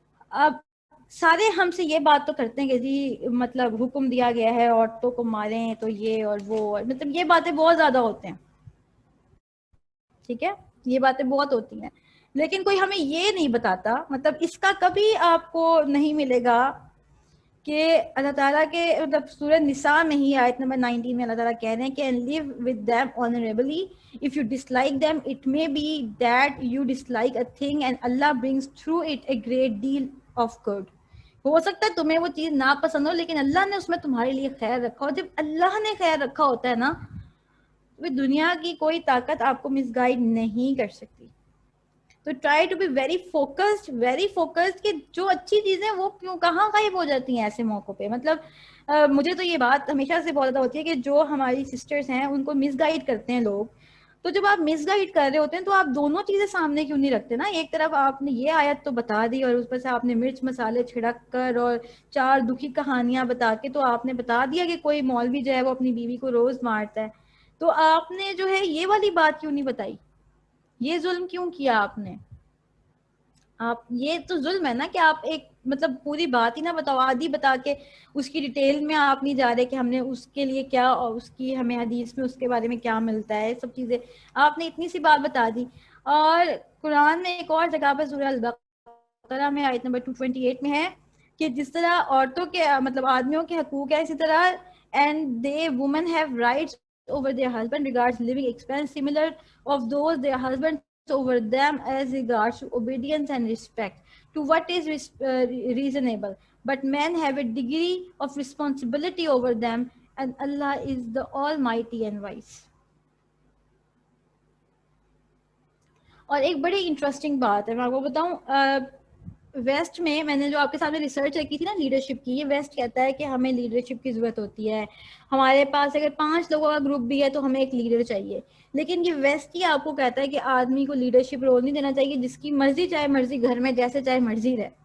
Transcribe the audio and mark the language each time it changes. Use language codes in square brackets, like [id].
[ur] اب سارے ہم سے یہ بات تو کرتے ہیں کہ جی مطلب حکم دیا گیا ہے عورتوں کو ماریں تو یہ اور وہ، مطلب یہ باتیں بہت زیادہ ہوتے ہیں، ٹھیک ہے، یہ باتیں بہت ہوتی ہیں، لیکن کوئی ہمیں یہ نہیں بتاتا، مطلب اس کا کبھی آپ کو نہیں ملے گا کہ اللہ تعالیٰ کے مطلب سورہ نساء میں ہی آیت نمبر 19 میں اللہ تعالیٰ کہہ رہے ہیں کہ [en] and live with them honorably. If you dislike them, it may be that you dislike a thing and Allah brings through it a great deal of good. [ur] ہو سکتا ہے تمہیں وہ چیز ناپسند ہو، لیکن اللہ نے اس میں تمہارے لیے خیر رکھا ہو. جب اللہ نے خیر رکھا ہوتا ہے نا، تو دنیا کی کوئی طاقت آپ کو مس گائیڈ نہیں کر سکتی. تو [en] try to be very focused [ur] کہ جو اچھی چیزیں وہ کیوں کہاں غائب ہو جاتی ہیں ایسے موقع پہ. مطلب مجھے تو یہ بات ہمیشہ سے بہت زیادہ ہوتی ہے کہ جو ہماری سسٹرز ہیں ان کو مس گائیڈ کرتے ہیں لوگ، تو جب آپ مس گائیڈ کر رہے ہوتے ہیں تو آپ دونوں چیزیں سامنے کیوں نہیں رکھتے نا. ایک طرف آپ نے یہ آیت تو بتا دی اور اس پر سے آپ نے مرچ مسالے چھڑک کر اور 4 دکھی کہانیاں بتا کے تو آپ نے بتا دیا کہ کوئی مولوی جو ہے وہ اپنی بیوی کو روز مارتا ہے. تو آپ نے جو ہے یہ والی بات کیوں نہیں بتائی؟ یہ ظلم کیوں کیا آپ نے؟ آپ یہ تو ظلم ہے نا کہ آپ ایک مطلب پوری بات ہی نہ بتاؤ، آدھی بتا کے اس کی ڈیٹیل میں آپ نہیں جا رہے کہ ہم نے اس کے لیے کیا اور اس کی ہمیں حدیث میں اس کے بارے میں کیا ملتا ہے. سب چیزیں آپ نے اتنی سی بات بتا دی. اور قرآن میں ایک اور جگہ پر سورہ البقرہ میں آیت نمبر 228 میں ہے کہ جس طرح عورتوں کے مطلب آدمیوں کے حقوق ہے، اسی طرح [en] and they women have rights over their husband regards living expense similar of those their husbands over them as regards to obedience and respect to what is reasonable, but men have a degree of responsibility over them and Allah is the almighty and wise. [ur] اور ایک بڑی interesting بات ہے میں آپ کو بتاؤں، waste میں نے جو آپ کے سامنے ریسرچ کی تھی نا لیڈرشپ کی، یہ ویسٹ کہتا ہے کہ ہمیں لیڈرشپ کی ضرورت ہوتی ہے. ہمارے پاس اگر 5 لوگوں کا گروپ بھی ہے تو ہمیں ایک لیڈر چاہیے. لیکن یہ ویسٹ ہی آپ کو کہتا ہے کہ آدمی کو لیڈرشپ رول نہیں دینا چاہیے، جس کی مرضی چاہے مرضی گھر میں جیسے چاہے مرضی رہے.